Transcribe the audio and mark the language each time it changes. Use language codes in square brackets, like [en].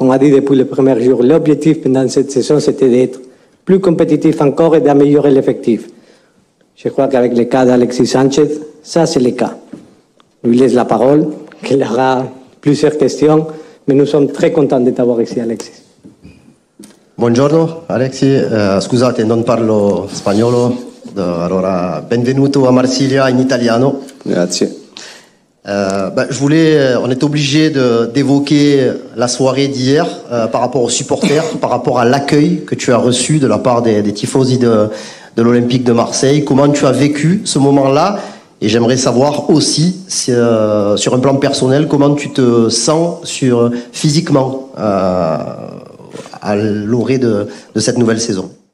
[fr] On a dit depuis le premier jour, l'objectif pendant cette saison, c'était d'être plus compétitif encore et d'améliorer l'effectif. Je crois qu'avec le cas d'Alexis Sanchez, ça c'est le cas. Je lui laisse la parole, qu'il aura plusieurs questions, mais nous sommes très contents de t'avoir ici, Alexis. [it] Buongiorno Alexis, scusate non parlo spagnolo, allora benvenuto a Marsiglia in italiano. Grazie. [fr] On est obligé d'évoquer la soirée d'hier par rapport aux supporters, par rapport à l'accueil que tu as reçu de la part des tifosi de l'Olympique de Marseille. Comment tu as vécu ce moment-là? Et j'aimerais savoir aussi, sur un plan personnel, comment tu te sens physiquement à l'orée de cette nouvelle saison.